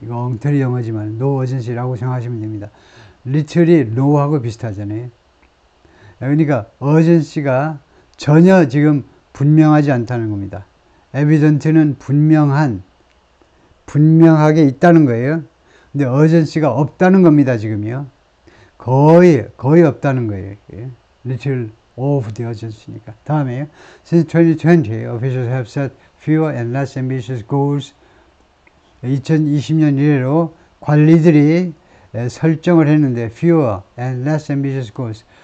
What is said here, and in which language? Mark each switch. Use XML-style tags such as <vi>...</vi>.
<ko>이거 엉터리 영어지만</ko> <en>no urgency</en> <ko>라고 생각하시면 됩니다. little이 no하고 비슷하잖아요. 그러니까 urgency가 전혀 지금 분명하지 않다는 겁니다. evident는 분명하게 있다는 거예요. 근데 urgency가 없다는 겁니다, 지금요. 거의 없다는 거예요.</ko> <en>little of the urgency니까.</en> <ko>다음에요.</ko> <en>Since 2020, officials have set fewer and less ambitious goals.</en> <ko>2020년 이래로 관리들이 설정을 했는데</ko> <en>fewer and less ambitious goals.</en>